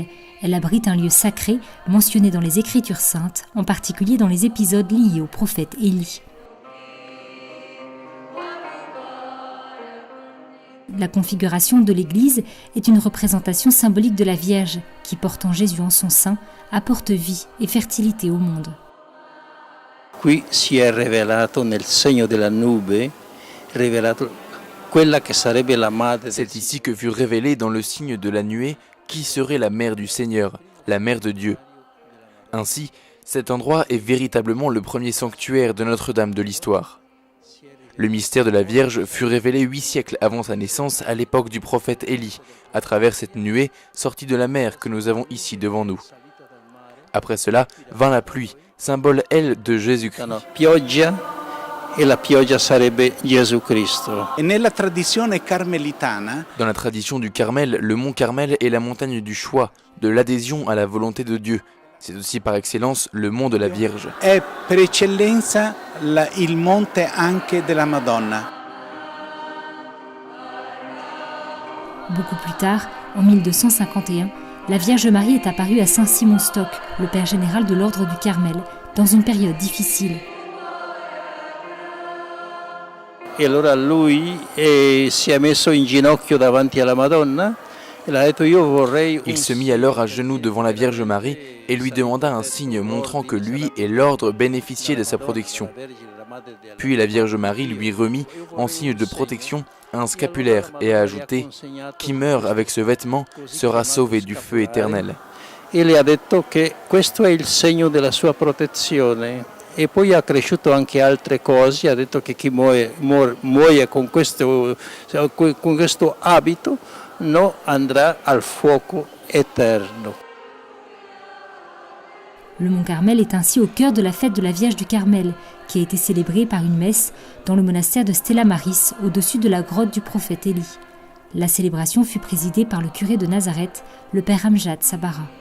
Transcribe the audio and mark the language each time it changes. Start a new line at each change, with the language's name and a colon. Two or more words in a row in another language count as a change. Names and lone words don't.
French: Elle abrite un lieu sacré mentionné dans les Écritures saintes, en particulier dans les épisodes liés au prophète Élie. La configuration de l'église est une représentation symbolique de la Vierge qui, portant Jésus en son sein, apporte vie et fertilité au monde.
Italian: Qui si è rivelato nel segno della nube, rivelato quella che sarebbe la madre.
French: C'est ici que fut révélé dans le signe de la nuée qui serait la mère du Seigneur, la mère de Dieu. Ainsi, cet endroit est véritablement le premier sanctuaire de Notre-Dame de l'histoire. Le mystère de la Vierge fut révélé 8 siècles avant sa naissance à l'époque du prophète Élie, à travers cette nuée sortie de la mer que nous avons ici devant nous. Après cela, vint la pluie, symbole, elle, de Jésus-Christ.
Italian: Pioggia e la pioggia sarebbe Gesù Cristo.
French: Dans la tradition du Carmel, le mont Carmel est la montagne du choix, de l'adhésion à la volonté de Dieu. C'est aussi par excellence le mont de la Vierge.
Italian: È per eccellenza il monte anche della Madonna.
French: Beaucoup plus tard, en 1251, la Vierge Marie est apparue à Saint-Simon Stock, le père général de l'ordre du Carmel, dans une période difficile.
Italian: E allora lui si è messo in ginocchio davanti alla Madonna e ha detto io vorrei.
French: Il se mit alors à genoux devant la Vierge Marie et lui demanda un signe montrant que lui et l'ordre bénéficiaient de sa protection. Puis la Vierge Marie lui remit, en signe de protection, un scapulaire et a ajouté « Qui meurt avec ce vêtement sera sauvé du feu éternel ».
Italian: E le ha detto che questo è il segno della sua protezione. E poi ha cresciuto anche altre cose, ha detto che chi muore con questo abito no andrà al fuoco eterno.
French: Le mont Carmel est ainsi au cœur de la fête de la Vierge du Carmel, qui a été célébrée par une messe dans le monastère de Stella Maris, au-dessus de la grotte du prophète Élie. La célébration fut présidée par le curé de Nazareth, le père Amjad Sabara.